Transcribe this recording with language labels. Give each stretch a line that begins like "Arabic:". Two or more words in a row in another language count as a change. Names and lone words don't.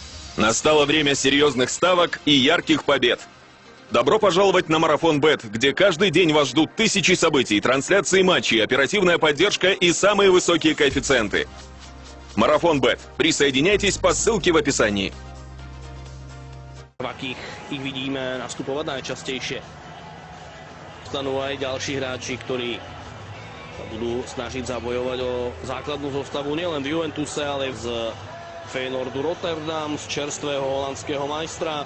Russian: Настало время серьезных ставок и ярких побед. Добро пожаловать на Марафон Бет, где каждый день вас ждут тысячи событий, трансляции матчей, оперативная поддержка и самые высокие коэффициенты. Марафон Бет. Присоединяйтесь по ссылке в описании.
Slovak: V akých ich vidíme nastupovať najčastejšie. Stanú aj ďalší hráči, ktorí sa budú snažiť zabojovať o základnú zostavu nielen v Juventuse, ale z Feyenoordu Rotterdam, z čerstvého holandského majstra.